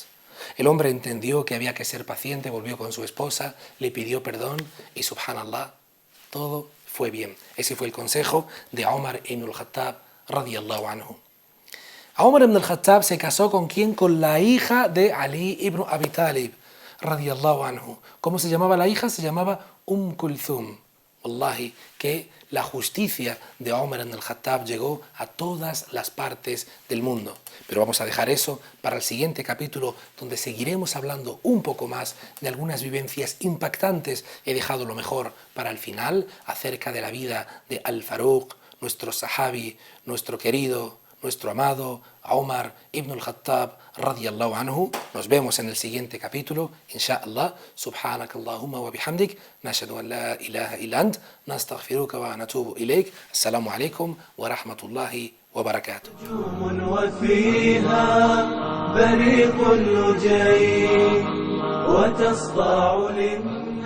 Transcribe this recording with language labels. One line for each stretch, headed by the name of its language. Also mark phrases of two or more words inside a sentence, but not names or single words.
Spanish: El hombre entendió que había que ser paciente, volvió con su esposa, le pidió perdón y, subhanallah, todo fue bien. Ese fue el consejo de Omar ibn al-Khattab,
Arabic: رضي الله عنه.
Spanish: Omar ibn al-Khattab se casó ¿con quién? Con la hija de Ali ibn Abi Talib,
Arabic: رضي الله عنه.
Spanish: ¿Cómo se llamaba la hija? Se llamaba Kulthum. Wallahi, que la justicia de Omar ibn al-Khattab llegó a todas las partes del mundo. Pero vamos a dejar eso para el siguiente capítulo, donde seguiremos hablando un poco más de algunas vivencias impactantes. He dejado lo mejor para el final, acerca de la vida de Al-Faruq, nuestro sahabi, nuestro querido, nuestro amado Omar ibn al-Khattab,
Arabic: رضي الله عنه.
Spanish: Nos vemos en el siguiente capítulo, insha'Allah.
Arabic: سبحانك اللهم وبحمدك، نشهد أن لا إله إلا أنت، نستغفرك ونتوب إليك. السلام عليكم ورحمة الله وبركاته. نجوم وفيها بريق اللجي وتصدع للناس